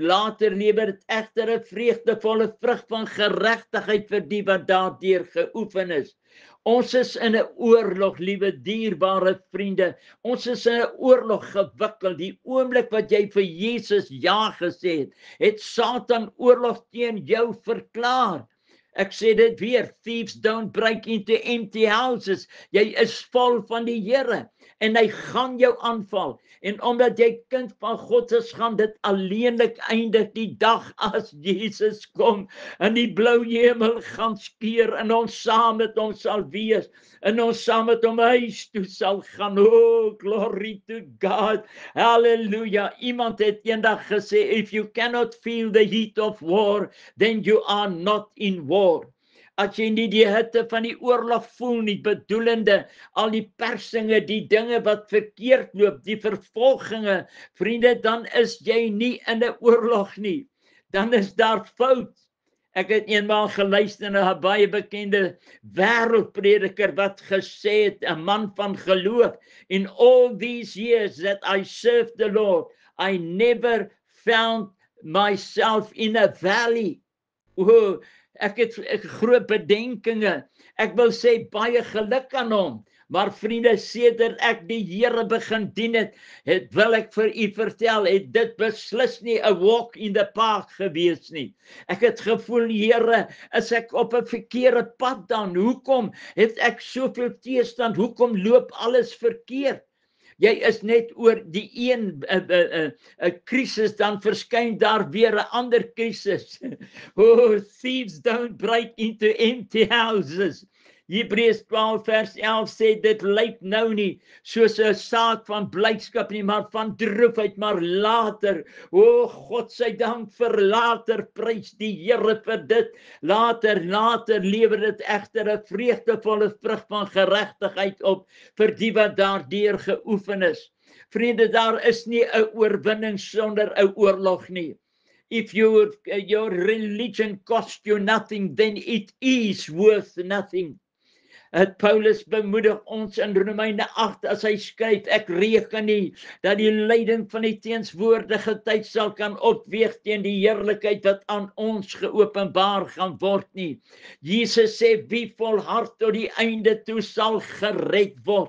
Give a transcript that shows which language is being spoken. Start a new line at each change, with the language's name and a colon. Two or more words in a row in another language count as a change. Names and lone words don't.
Afrikaans: Later lewer dit egter 'n vreugdevolle vrug van geregtigheid vir die wat daardeur geoefen is. Ons is in 'n oorlog, liewe dierbare vriende. Ons is in 'n oorlog gewikkeld. Die oomblik wat jy vir Jesus ja gesê het, het Satan oorlog teen jou verklaar. Ek sê dit weer,
English: thieves don't break into empty houses.
Afrikaans: Jy is vol van die Here en hy gaan jou aanval. En omdat jy kind van God is, gaan dit alleenlik eindig die dag as Jesus kom en die blou hemel gaan skeur en ons saam met hom sal wees en ons saam met hom huis toe sal gaan.
English: Oh, glory to God. Hallelujah.
Afrikaans: Iemand het eendag gesê,
English: if you cannot feel the heat of war, then you are not in war.
Afrikaans: As jy nie die hitte van die oorlog voel nie, bedoelende al die persinge, die dinge wat verkeerd loop, die vervolginge, vriende, dan is jy nie in 'n oorlog nie. Dan is daar fout. Ek het eenmaal geluister na 'n baie bekende wêreldprediker wat gesê het, 'n man van geloof,
English: in all these years that I served the Lord, I never found myself in a valley.
Afrikaans: Oh, ek het groot bedenkinge. Ek wil sê baie geluk aan hom. Maar vriende, sedert ek die Here begin dien het, wil ek vir u vertel, het dit beslis nie 'n
English: walk in the park
Afrikaans: gewees nie. Ek het gevoel, Here, is ek op 'n verkeerde pad dan? Hoekom het ek soveel teestand? Hoekom loop alles verkeerd? Jy is net oor die een krisis, dan verskyn daar weer 'n ander krisis.
English: Oh, thieves don't break into empty houses.
Afrikaans: Hebreërs 12 vers 11 sê, dit lyk nou nie soos 'n saak van blydskap nie, maar van droefheid, maar later, o God sy dank vir later, prys die Here vir dit, later lewer dit egter 'n vreugdevolle vrug van geregtigheid op, vir die wat daardeur geoefen is. Vriende, daar is nie 'n oorwinning sonder 'n oorlog nie.
English: If your religion cost you nothing, then it is worth nothing.
Afrikaans: Paulus bemoedig ons in Romeine 8 as hy skryf, ek reken nie dat die lyding van die teenswoordige tyd sal kan opweeg teen die heerlikheid wat aan ons geopenbaar gaan word nie. Jesus sê, wie volhard tot die einde toe sal gered word.